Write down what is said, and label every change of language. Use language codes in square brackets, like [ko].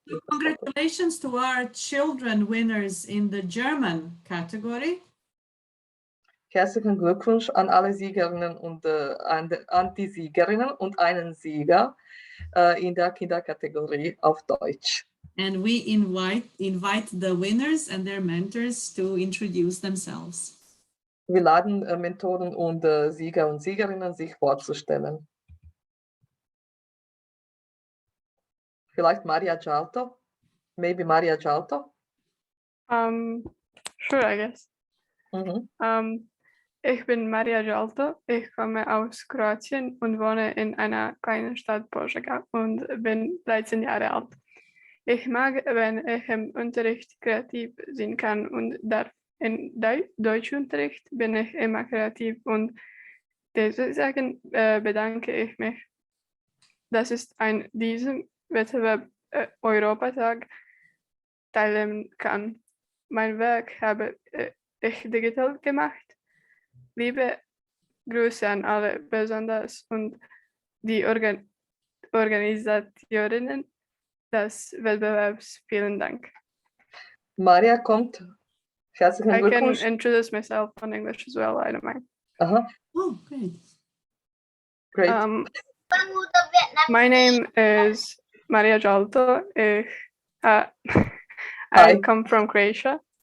[en] So congratulations to our children winners in the German category. [de] Herzlichen Glückwunsch an alle Siegerinnen und an die Siegerinnen und einen Sieger in der Kinderkategorie auf Deutsch. [en] And we invite the winners and their mentors to introduce themselves. [de] Wir laden Mentoren und Sieger und Siegerinnen, sich vorzustellen. Vielleicht Maria Gialto? [en] Maybe Maria Gialto? Sure, I guess. [de] Ich bin Maria Gialto, ich komme aus Kroatien und wohne in einer kleinen Stadt Požega und bin 13 Jahre alt. Ich mag, wenn ich im Unterricht kreativ sein kann und darf. In Deutschunterricht bin ich immer kreativ und deswegen bedanke ich mich, dass ich an diesem Wettbewerb Europatag teilnehmen kann. Mein Werk habe ich digital gemacht. Liebe Grüße an alle, besonders und die Organisatorinnen des Wettbewerbs. Vielen Dank. Maria kommt. Herzlichen Glückwunsch. [en] I can introduce myself in English as well, I don't mind. Oh, great. Great. My name is Maria Gialto. I come from Croatia.